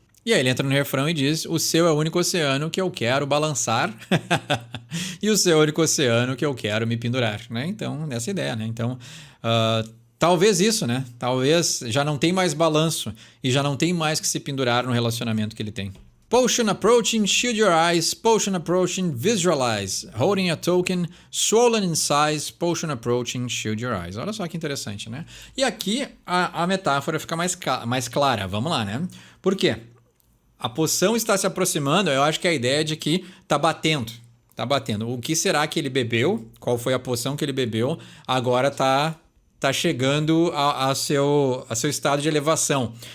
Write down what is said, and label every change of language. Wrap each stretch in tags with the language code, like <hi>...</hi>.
<pt>E aí ele entra no refrão e diz: o seu é o único oceano que eu quero balançar e o seu é o único oceano que eu quero me pendurar, né? Então, nessa ideia, né? Então, talvez isso, né? Talvez já não tem mais balanço e já não tem mais que se pendurar no relacionamento que ele tem.</pt> <en>Potion approaching, shield your eyes. Potion approaching, visualize. Holding a token, swollen in size. Potion approaching, shield your eyes.</en> <pt>Olha só que interessante, né? E aqui a metáfora fica mais clara. Vamos lá, né? Por quê? A poção está se aproximando, eu acho que é a ideia de que está batendo. Tá batendo. O que será que ele bebeu? Qual foi a poção que ele bebeu? Agora está chegando a seu estado de elevação.</pt>